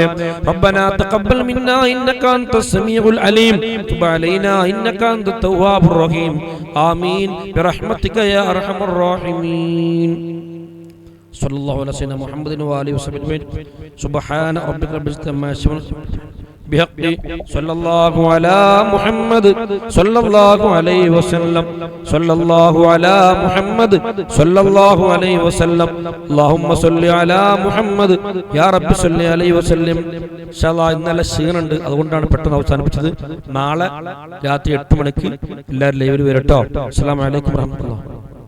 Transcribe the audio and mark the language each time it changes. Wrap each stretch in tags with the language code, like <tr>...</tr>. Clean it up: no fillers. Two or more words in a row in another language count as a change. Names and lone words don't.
<ar>ربنا تقبل منا إنك أنت السميع العليم تب علينا إنك أنت التواب الرحيم. آمين برحمتك يا أرحم الراحمين. صلى الله عليه وسلم محمد وآله وسلم. سبحان ربك رب العزة عما يصفون بحق صلى الله على محمد صلى الله عليه وسلم صلى الله على محمد صلى الله عليه وسلم اللهم صل على محمد يا رب صل عليه وسلم.</ar> <ml>ഇൻഷാല്ലാഹ് ഇന്നലെ ക്ഷീണുണ്ട്, അതുകൊണ്ടാണ് പെട്ടെന്ന് അവസാനിപ്പിച്ചത്. നാളെ രാത്രി 8 മണിക്ക് എല്ലാവരും ലൈവിൽ വരട്ടോ.</ml> <ar>السلام عليكم ورحمة الله.</ar>